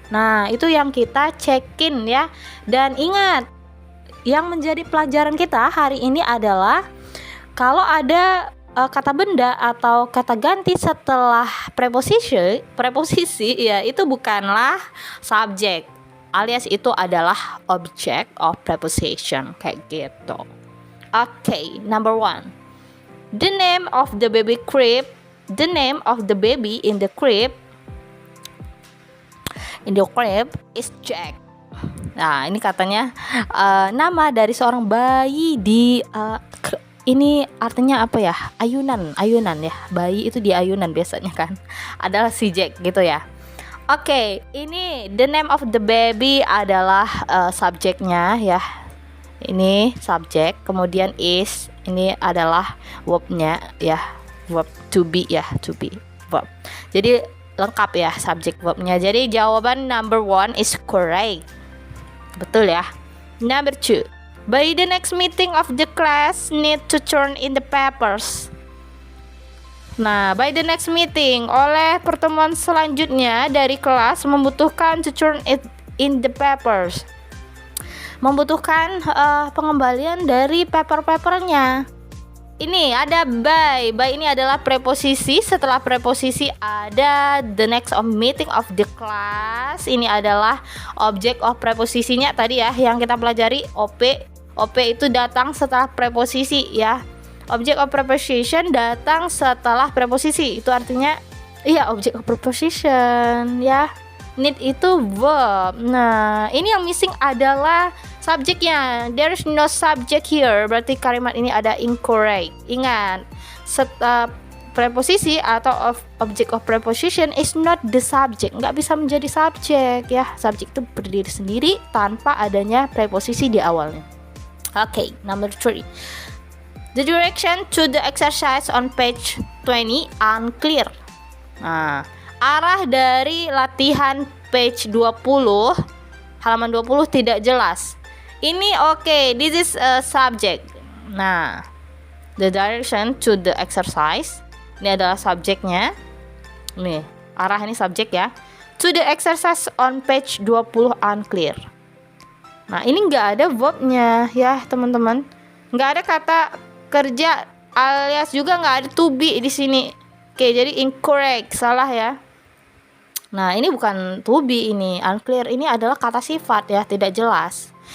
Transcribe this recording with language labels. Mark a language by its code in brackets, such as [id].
[id] Nah, itu yang kita cekin ya. Dan ingat, yang menjadi pelajaran kita hari ini adalah kalau ada kata benda atau kata ganti setelah preposisi ya, itu bukanlah subjek, alias itu adalah object of preposition kayak gitu. [en] Okay, number 1. The name of the baby crib. The name of the baby in the crib is Jack. [id] Nah, ini katanya nama dari seorang bayi di ini artinya apa ya? Ayunan ya. Bayi itu di ayunan biasanya kan. Adalah si Jack gitu ya. Oke, ini [en] the name of the baby [id] adalah subjeknya ya. Ini subjek, kemudian is ini adalah verbnya ya. Verb to be ya, to be verb. Jadi lengkap ya subjek verbnya. Jadi jawaban [en] number 1 is correct. [id] Betul ya. [en] Number 2. By the next meeting of the class need to turn in the papers. [id] Nah, by the next meeting, oleh pertemuan selanjutnya dari kelas membutuhkan [en] to turn it in the papers. [id] Membutuhkan pengembalian dari paper-papernya. Ini ada by. By ini adalah preposisi. Setelah preposisi ada [en] the next of meeting of the class. [id] Ini adalah object of preposisinya tadi ya yang kita pelajari OP. OP itu datang setelah preposisi ya. Object of preposition datang setelah preposisi. Itu artinya iya object of preposition ya. Need itu verb. Nah, ini yang missing adalah subjeknya. [en] There is no subject here. [id] Berarti kalimat ini ada incorrect. Ingat, preposisi atau [en] object of preposition is not the subject. [id] Nggak bisa menjadi subjek ya. Subjek itu berdiri sendiri tanpa adanya preposisi di awalnya. [en] Okay, number 3. The direction to the exercise on page 20 unclear. [id] Nah, arah dari latihan [en] page 20 [id] halaman 20 tidak jelas. Ini oke, [en] this is a subject. [id] Nah, [en] the direction to the exercise [id] ini adalah subjeknya. Nih, arah ini subjek ya. [en] To the exercise on page 20 unclear. [id] Nah, ini nggak ada verbnya ya, teman-teman. Nggak ada kata kerja alias juga nggak ada to be di sini. Oke, jadi incorrect, salah ya. Nah, ini bukan to be ini, unclear. Ini adalah kata sifat ya, tidak jelas.